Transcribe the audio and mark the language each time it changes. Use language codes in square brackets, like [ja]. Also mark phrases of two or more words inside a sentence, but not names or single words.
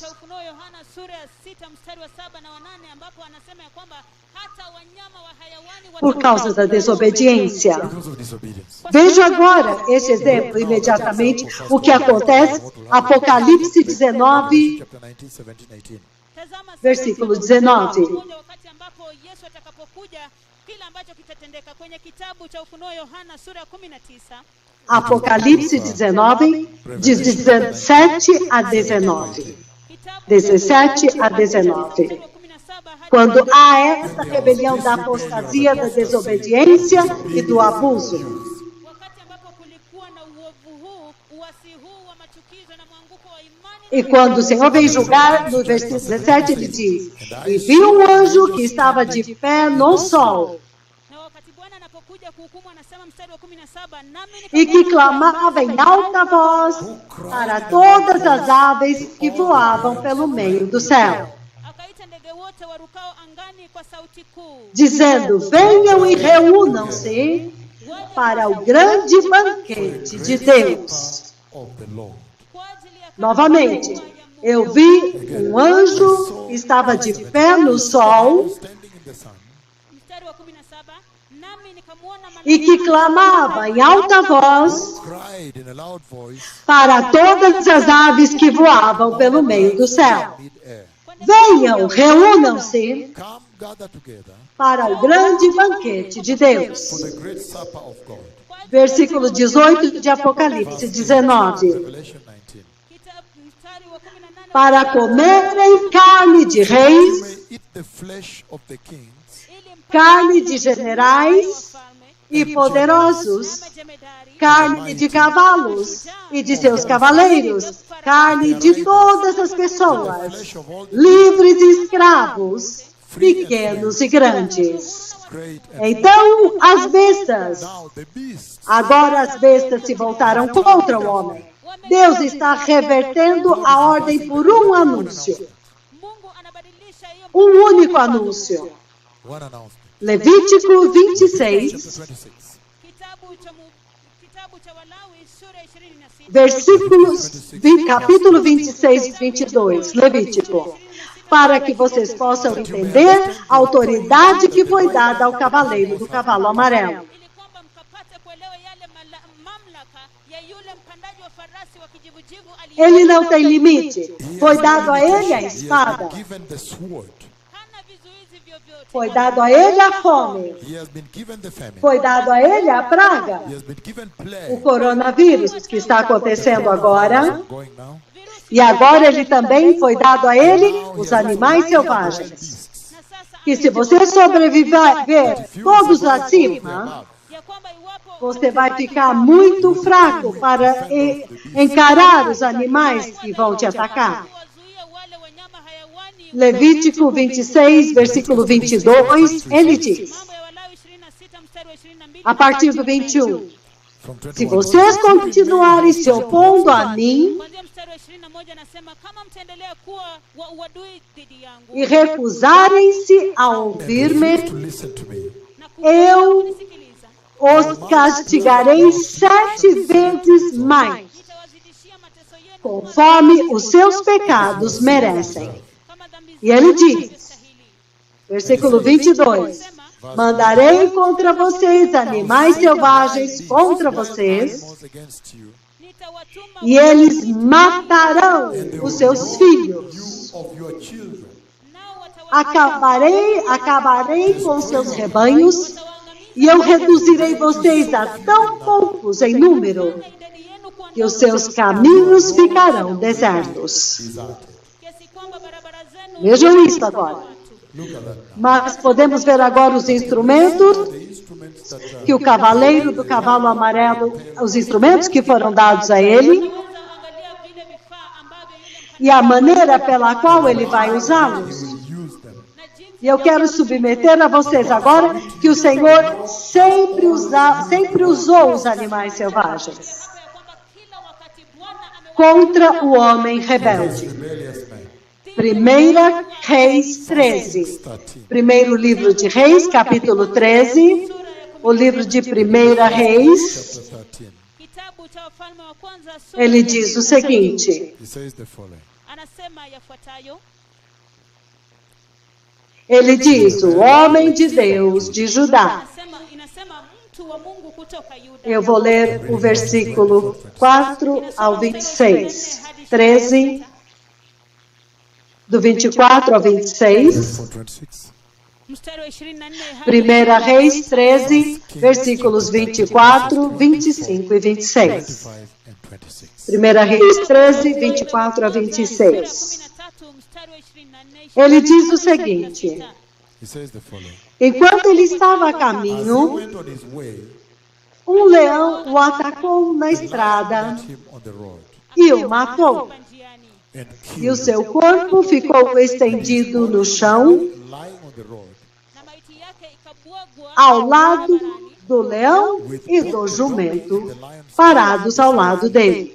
[sw] Yohana sura ya 6 mstari wa 7 na 8 ambapo anasema ya kwamba hata wanyama wa hayawani [pt] Por causa da desobediência. [en] Because of disobedience. [pt] Veja agora esse exemplo imediatamente, o que acontece, Apocalipse 19, [en] Chapter 19, 17, 18. [sw] Tazama [pt] versículo 19. [sw] wakati ambapo Yesu atakapokuja, kile ambacho kitatendeka kwenye kitabu cha Ufunuo Yohana sura ya 19. [pt] Apocalipse 19, de 17 a 19. 17 a 19. Quando há essa rebelião da apostasia, da desobediência e do abuso. [sw] Wakati ambapo kulikuwa na uovu huu, uasi huu wa machukizo na mwanguko wa imani, [pt] E quando o Senhor vem julgar, no versículo 17 ele diz, e vi um anjo que estava de pé no sol, [sw] na wakati Bwana anapokuja kuhukumu, anasema mstari wa 17, nami [pt] e que clamava em alta voz para todas as aves que voavam pelo meio do céu, [sw] akaita ndege wote warukao angani kwa sauti kuu, [pt] dizendo, venham e reúnam-se para o grande banquete de Deus. [en] Of the Lord. [sw] kwa ajili ya [pt] Novamente, eu vi um anjo que estava de pé no sol [en] Standing in the sun. [sw] mstari wa 17, nami nikamwona [pt] e que clamava em alta voz [en] Cried in a loud voice. [pt] para todas as aves que voavam pelo meio do céu. [en] Mid-air. [pt] Venham, reúnam-se [en] Come, gather together [pt] para o grande banquete de [en] for [pt] Deus. [en] the great supper of God. [pt] Versículo 18 de Apocalipse 19. [en] Revelation 19. [sw] mstari wa 18, [pt] Para comerem carne de [en] You [pt] reis, [en] may eat the flesh of the kings, [sw] ili mpate [pt] carne de generais [sw] wafalme [pt] e poderosos, [sw] na jemedari, [pt] carne de cavalos e de seus cavaleiros, carne de todas as pessoas, [en] flesh of all the [pt] livres e escravos, pequenos e grandes. [en] great and [pt] Então, as bestas, [en] now the beasts [pt] agora as bestas se voltaram contra o homem. Deus está revertendo a ordem por um anúncio, [sw] Mungu anabadilisha hiyo [pt] um único anúncio. [en] one announcement. [pt] Levítico 26, [en] Chapter 26. [sw] kitabu cha Walawi sura 26, [pt] versículos, capítulo 26, 22, Levítico. Para que vocês possam entender a autoridade que foi dada ao cavaleiro do cavalo amarelo. [sw] ili kwamba mkapate kuelewa yale mamlaka ya yule mpandaji wa farasi wa kijivujivu [pt] Ele não tem limite. Foi dado a ele a [en] He has [pt] espada. [en] been given the sword. [sw] hana vizuizi vyovyote. [pt] Foi dado a ele a fome. [en] He has been given the famine. [pt] Foi dado a ele a praga. [en] He has been given [pt] O [en] plague. [pt] coronavírus que está acontecendo agora. [en] Going now. [pt] E agora ele também foi dado a ele os animais selvagens. [sw] Na sasa [pt] Que se você sobreviver todos acima, [sw] ya kwamba iwapo [pt] você vai ficar muito fraco para encarar os animais que vão te atacar. [sw] wazuia wale wanyama hayawani, [pt] Levítico 26, versículo 22, ele diz, [sw] mambo ya Walawi 26 mstari wa 22, [pt] a partir do 21, [en] From [pt] se 21. vocês continuarem se opondo a mim [sw] kuanzia mstari wa 21 anasema, kama mtaendelea kuwa wa uadui dhidi yangu [pt] e recusarem-se a [en] And [pt] ouvir-me, [en] refuse to listen to me. [sw] na [pt] eu [sw] kunisikiliza, [pt] os castigarei 7 vezes mais, [sw] nitawazidishia mateso yenu [pt] conforme os seus pecados merecem. [sw] kama dhambi [pt] E ele diz, [sw] zinavyostahili. [pt] versículo 22, mandarei contra vocês animais selvagens contra vocês, [en] Animals against you. [sw] Nitawatuma [pt] e eles matarão os seus filhos. [en] You of your children. [sw] nao [pt] Acabarei com seus rebanhos, e eu reduzirei vocês a tão poucos em número, [sw] idadi yenu kuwa [pt] que os seus caminhos ficarão desertos. [en] Deserted. [sw] kiasi kwamba barabara zenu [pt] Vejam isso agora. [en] Look at that now. [pt] Mas podemos ver agora os instrumentos [en] The instruments that [pt] que o cavaleiro do cavalo amarelo, os instrumentos que foram dados a ele, [sw] angalia vile vifaa ambavyo yule [pt] e a maneira pela qual ele vai usá-los. [en] will use them. [sw] na jinsi [pt] E eu quero submeter a vocês agora que o Senhor sempre usou os animais selvagens contra o homem rebelde. [en] Rebellious man. [pt] 1 Reis 13. Primeiro livro de Reis, capítulo 13. O livro de 1 Reis, [en] Chapter 13. [sw] Kitabu cha Wafalme wa Kwanza sura [pt] ele [sw] ya [pt] diz o 13. seguinte. [en] He says the following. [sw] Anasema yafuatayo: [pt] Ele diz, o homem de Deus de Judá. [sw] Inasema mtu wa Mungu kutoka Yuda. [pt] Eu vou ler o versículo 4 ao 26. 13, do 24 ao 26. 26. [sw] Mstari wa 24 [pt] 1 Reis 13, versículos 24, 25 e 26. [en] 25 and 26. [pt] 1 Reis 13, 24 a 26. 13, [sw] mstari wa 24. [pt] Ele diz o seguinte. [en] He says the following. [pt] Enquanto ele estava a [en] As he [pt] caminho, [en] went on his way, [pt] um leão o atacou na estrada [en] met him on the road [pt] e o matou. [sw] Njiani. [en] and [pt] E o [en] killed [pt] seu corpo ficou estendido no chão, [en] him, lying on the road. [sw] Na maiti yake ikabwagwa [pt] ao lado do leão e do jumento, parados ao lado dele.